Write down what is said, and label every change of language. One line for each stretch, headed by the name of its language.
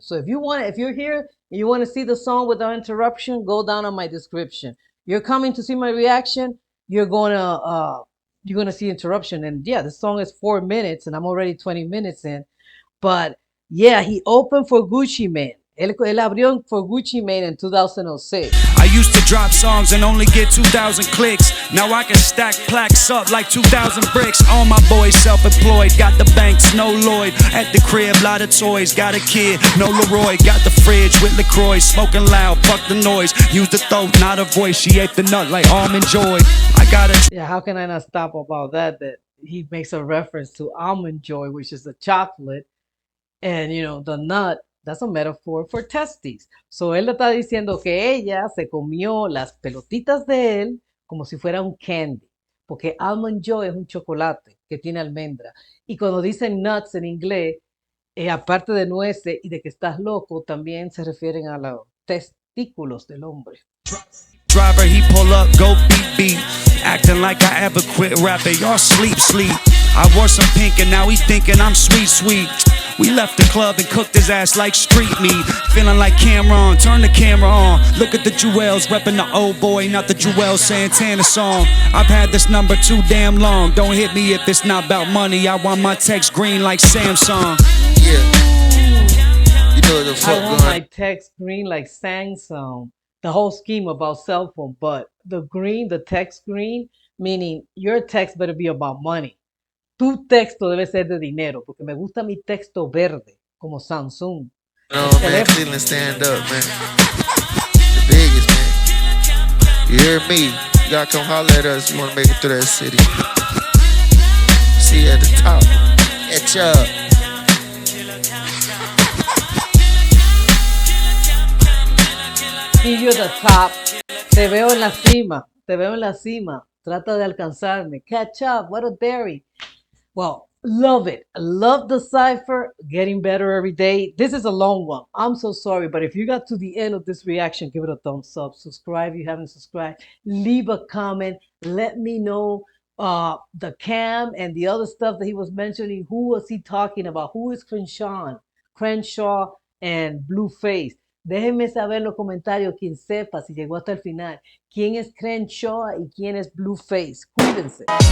English: So if you're here and you want to see the song without interruption, go down on my description. You're coming to see my reaction, you're gonna see interruption. And yeah, the song is 4 minutes and I'm already 20 minutes in. But yeah, he opened for Gucci Mane.
Spanish: Él abrió
English: for Gucci Mane in 2006. I used to drop songs and only get 2,000 clicks. Now I can stack plaques up like 2,000 bricks. All my boys self-employed, got the banks, no Lloyd. At the crib, lot of toys, got a kid, no Leroy. Got the fridge with LaCroix, smoking loud, fuck the noise. Use the throat, not a voice, she ate the nut like almond joy. I got a Yeah, how can I not stop about that? That he makes a reference to almond joy, which is a chocolate, and the nut, that's a metaphor for testes.
Spanish: So él le está diciendo que ella se comió las pelotitas de él como si fuera un candy, porque almond joy es un chocolate que tiene almendra. Y cuando dicen nuts en inglés, aparte de nueces y de que estás loco, también se refieren a los testículos del hombre.
English: driver, he pull up, go beep beep. Acting like I ever quit rapping. Y'all sleep. I wore some pink and now he thinking I'm sweet. We left the club and cooked his ass like street meat. Feeling like Cameron, turn the camera on. Look at the Jewels, repping the old boy, not the Jewel Santana song. I've had this number too damn long. Don't hit me if it's not about money. I want my text green like Samsung. Yeah. You know what the fuck I want my going. text green like Samsung. The whole scheme about cell phone, but the text green, meaning your text better be about money.
Spanish: Tu texto debe ser de dinero, porque me gusta mi texto verde, como Samsung. No, El
English: man,
Spanish: teléfono.
English: Cleveland stand up, man. The biggest, man. You hear me? You gotta come holler at us if you wanna make it through that city. See you at the top. Catch up. See you at the top.
Spanish: Te veo en la cima. Te veo en la cima. Trata de alcanzarme.
English: Catch up. What a dairy. Well, love it. Love the cipher. Getting better every day. This is a long one. I'm so sorry, but if you got to the end of this reaction, give it a thumbs up. Subscribe if you haven't subscribed. Leave a comment. Let me know the cam and the other stuff that he was mentioning. Who was he talking about? Who is Crenshaw and Blueface.
Spanish: Déjenme saber en los comentarios quien sepa si llegó hasta el final. ¿Quién es Crenshaw y quién es Blueface? Cuídense.